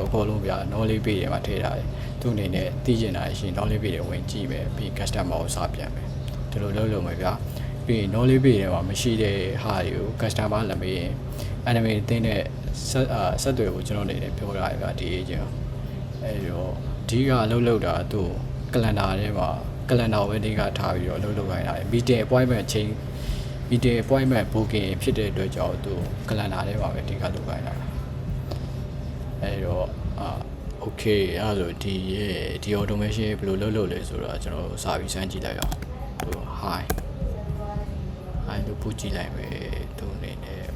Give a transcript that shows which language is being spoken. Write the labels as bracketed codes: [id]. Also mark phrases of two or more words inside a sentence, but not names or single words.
[my] အကုန်လုံးဗျ [en] knowledge base [my] တွေမှာထည့်ထားတယ်သူအနေနဲ့သိကျင်တာရှိရင် [en] knowledge base [my] တွေဝင်ကြည့်မယ်ပြီး customer ကိုစာပြန်မယ်ဒီလိုလုပ် လို့မယ်ဗျပြီး [en] knowledge base [my] တွေမှာမရှိတဲ့ဟာတွေကို customer လည်းမေးရင် anime တင်းတဲ့ဆက်သွယ်ကိုကျွန်တော်အနေနဲ့ပြော ထားရဗျဒီ agent အဲ့တော့ဒီကလှုပ်တာသူ့ calendar ထဲမှာ calendar ဝယ်ဒီကထားပြီးတော့လှုပ်ခိုင်းတာ [en] meeting appointment change meeting appointment booking [my] ဖြစ်တဲ့အတွက်ကြောင့်သူ calendar ထဲမှာပဲဒီကလှုပ်ခိုင်းတာအဲ့တော့okay အဲ့ဒါဆိုဒီ automation ဘယ်လိုလုပ်လဲဆိုတော့ကျွန်တော်စာပြီးစမ်းကြည့်လိုက်အောင်သူ hi လို့ပို့ကြည့်လိုက်မယ်သူအနေနဲ့